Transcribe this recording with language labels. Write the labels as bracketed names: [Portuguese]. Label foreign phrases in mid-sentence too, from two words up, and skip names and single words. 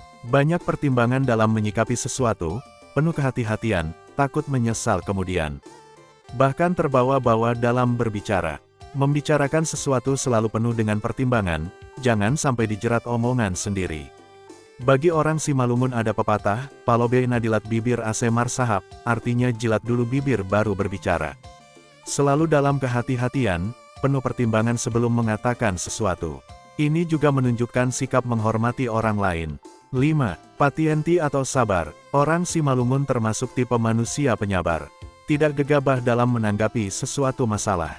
[Indonesian] Banyak pertimbangan dalam menyikapi sesuatu, penuh kehati-hatian, takut menyesal kemudian. Bahkan terbawa-bawa dalam berbicara. Membicarakan sesuatu selalu penuh dengan pertimbangan, jangan sampai dijerat omongan sendiri. Bagi orang Simalungun ada pepatah, [Batak Simalungun] palobe nadilat bibir ase marsahap, [Indonesian] artinya jilat dulu bibir baru berbicara. Selalu dalam kehati-hatian, penuh pertimbangan sebelum mengatakan sesuatu. Ini juga menunjukkan sikap menghormati orang lain. 5. Patienti atau sabar. Orang Simalungun termasuk tipe manusia penyabar. Tidak gegabah dalam menanggapi sesuatu masalah.